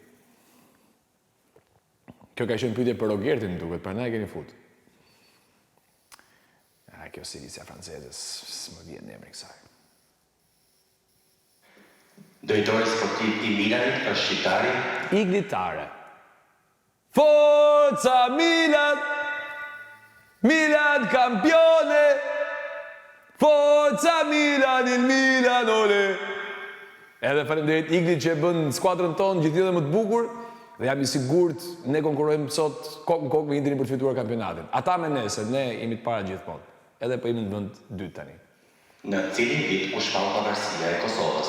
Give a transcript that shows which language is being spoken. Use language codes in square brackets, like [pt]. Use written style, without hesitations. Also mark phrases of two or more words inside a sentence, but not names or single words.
[sq] Kjo ka qenë pyetje për Rogertin, duket, prandaj keni fut. Kjo silicia franceze, s'më vjen emri kësaj. Drejtori sportiv I Milanit është shqiptari? Iglitare. [it] Forza Milan! Milan campione! Forza Milan, il Milan, ole! [sq] Edhe faleminderit Iglit që bën skuadrën tonë gjithë më të bukur dhe jam I sigurt ne konkurrojmë sot kokë në kokë me Interin për të fituar kampionatin. Ata me ne, se ne jemi të para gjithmonë. Edhe po jemi në vend 2 tani. Në cilin vit u shpall pavarësia e Kosovës?